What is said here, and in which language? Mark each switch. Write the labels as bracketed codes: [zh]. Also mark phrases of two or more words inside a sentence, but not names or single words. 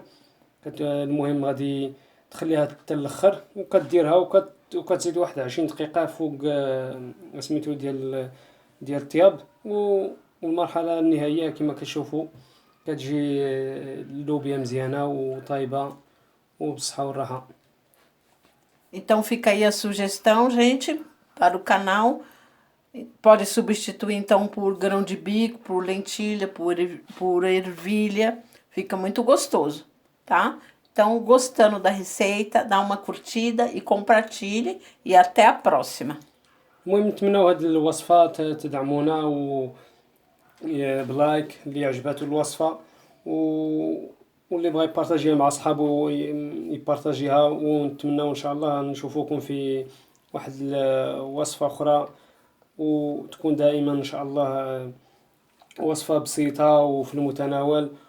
[ar] المهم غادي تخليها حتى الاخر، وكديرها وكتزيد واحد 20 دقيقه فوق سميتو ديال الطياب. والمرحله النهائيه كما كتشوفوا كتجي اللوبيا مزيانه وطايبه وبالصحه والراحه. [pt] Então fica aí a sugestão, gente, para o canal. Pode substituir então por grão de bico, por lentilha, por ervilha. Fica muito gostoso, tá? Então, gostando da receita, dá uma curtida e compartilhe. E até a próxima. [ar] المهم نتمنوا هاد الوصفه تدعمونا بلايك اللي عجباتو الوصفه، واللي بغى يبارطاجيها مع صحابو يبارطاجيها. ونتمنوا ان شاء الله نشوفوكم في واحد الوصفه اخرى وتكون دائما إن شاء الله وصفة بسيطة وفي المتناول.